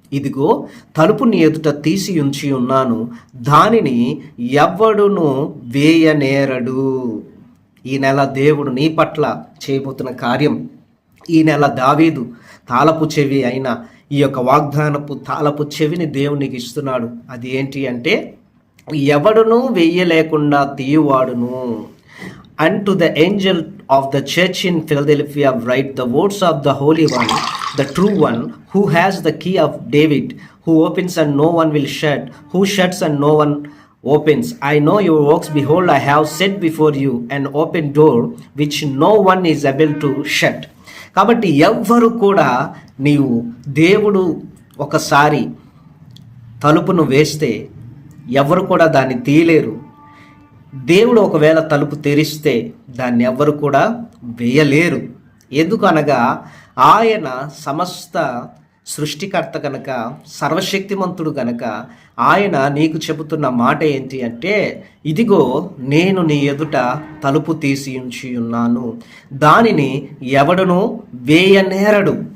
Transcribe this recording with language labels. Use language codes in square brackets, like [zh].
[te] ఇదిగో తలుపు నీ ఎదుట తీసి ఉంచి ఉన్నాను, దానిని ఎవ్వడును వేయనేరడు. ఈ నెల దేవుడు నీ పట్ల చేయబోతున్న కార్యం, ఈ నెల దావీదు తాళపు చెవి అయిన ఈ యొక్క వాగ్దానపు తాళపు చెవిని దేవునికి ఇస్తున్నాడు. అది ఏంటి అంటే, ఎవడును వెయ్యలేకుండా తీయువాడును. [en] And to the angel of the church in Philadelphia write the words of the Holy One, the true one, who has the key of David, who opens and no one will shut, who shuts and no one opens. I know your works. Behold, I have set before you an open door which no one is able to shut. [te] కాబట్టి ఎవ్వరు కూడా నీవు దేవుడు ఒకసారి తలుపును వేస్తే ఎవరు కూడా దాన్ని తీయలేరు. దేవుడు ఒకవేళ తలుపు తెరిస్తే దాన్ని ఎవ్వరు కూడా వేయలేరు. ఎందుకనగా ఆయన సమస్త సృష్టికర్త కనుక, సర్వశక్తిమంతుడు కనుక ఆయన నీకు చెబుతున్న మాట ఏంటి అంటే, ఇదిగో నేను నీ ఎదుట తలుపు తీసి ఉంచి ఉన్నాను, దానిని ఎవడనూ వేయనేరడు.